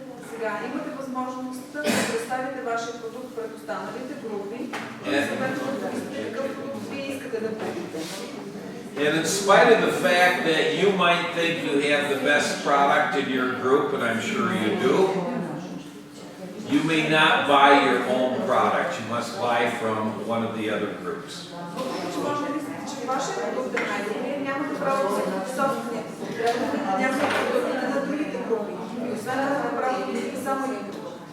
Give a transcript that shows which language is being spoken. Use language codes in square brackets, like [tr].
[bg] Сега имате възможността да представите вашия продукт пред останалите групи и съответно какъв продукт вие искате да купите. [en] And in spite of the fact that you might think you have the best product in your group, and I'm sure you do, you may not buy your own product. You must buy from one of the other groups. [bg] Може да мислите, че вашия продукт е най-добрият, нямате право да си собствения. Трябва да видите някакви продукти на другите групи. И освен това да направите само един продукт.